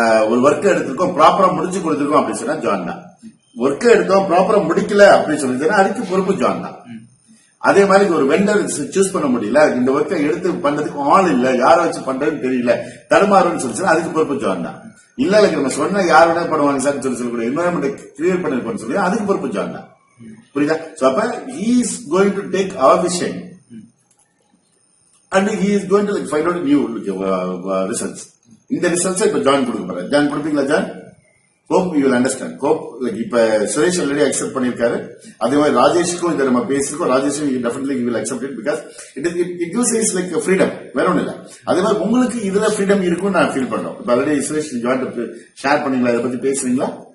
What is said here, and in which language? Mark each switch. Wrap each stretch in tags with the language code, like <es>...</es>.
<ta>ஒரு ஒர்க் எடுத்திருக்கோம், ப்ராப்பரா முடிச்சு கொடுத்துருக்கோம் அப்படின்னு சொன்னா ஜான் தான். ஒர்க் எடுத்தோம், ப்ராப்பரா முடிக்கல அப்படின்னு சொல்லிச்சுன்னா அதுக்கு பொறுப்பு ஜான் தான். அதே மாதிரி ஒரு வெண்டர் சூஸ் பண்ண முடியல, இந்த ஒர்க்கை எடுத்து பண்றதுக்கு ஆள் இல்ல, யார வச்சு பண்றதுன்னு தெரியல, தடுமாறுன்னு சொல்லிச்சுன்னா அதுக்கு பொறுப்பு ஜான் தான். இல்ல நம்ம சொன்னா யார் வேணா பண்ணுவாங்க சார் சொல்லக்கூடிய என்வரன்மெண்ட் கிரியேட் பண்ணிருப்போம்னு சொல்லி அதுக்கு பொறுப்பு ஜான் தான். புரியுதா? அப்ப</ta> <en>he is going to take our vision and he is going to find out new results.</en> <ta>இந்த ரிசல்ட்ஸ் இப்ப ஜாயின் கொடுக்க போறாரு. ஜாயின் கொடுப்பீங்களா join?</ta> <en>Hope you will understand.</en> <ta>Hope இப்ப சுரேஷ் ஆல்ரெடி அக்செப்ட் பண்ணிருக்காரு. அதே மாதிரி ராஜேஷ்க்கும் இதை நம்ம பேசிருக்கோம்.</ta> <en>ராஜேஷும் definitely will accept it because it gives us like freedom.</en> <ta>வேற ஒண்ணு இல்ல. அதே மாதிரி உங்களுக்கு இதுல ஃப்ரீடம் இருக்கும்னு நான் ஃபீல் பண்றோம். இப்ப ஆல்ரெடி சுரேஷ் ஜாயின் ஷேர் பண்ணீங்களா? இதை பத்தி பேசுறீங்களா?</ta>